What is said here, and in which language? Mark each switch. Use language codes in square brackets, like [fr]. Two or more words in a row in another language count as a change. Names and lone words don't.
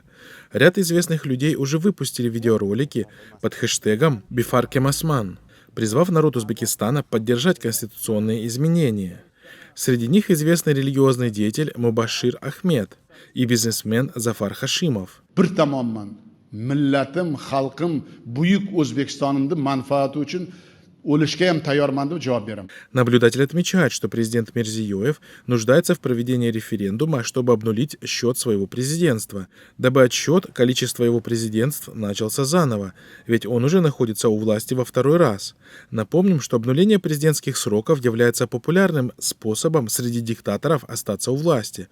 [ru] Ряд известных людей уже выпустили видеоролики под хэштегом «Бифаркемасман», призвав народ Узбекистана поддержать конституционные изменения. Среди них известный религиозный деятель Мубашир Ахмед и бизнесмен Зафар Хашимов. [uz] Bir tomondan millatim, xalqim, buyuk O'zbekistonimni manfaati uchun o'lishga ham tayyorman deb javob beraman. [ru] Наблюдатель отмечает, что президент Мирзиёев нуждается в проведении референдума, чтобы обнулить счет своего президентства, дабы отсчет количества его президентств начался заново, ведь он уже находится у власти во второй раз. Напомним, что обнуление президентских сроков является популярным способом среди диктаторов остаться у власти.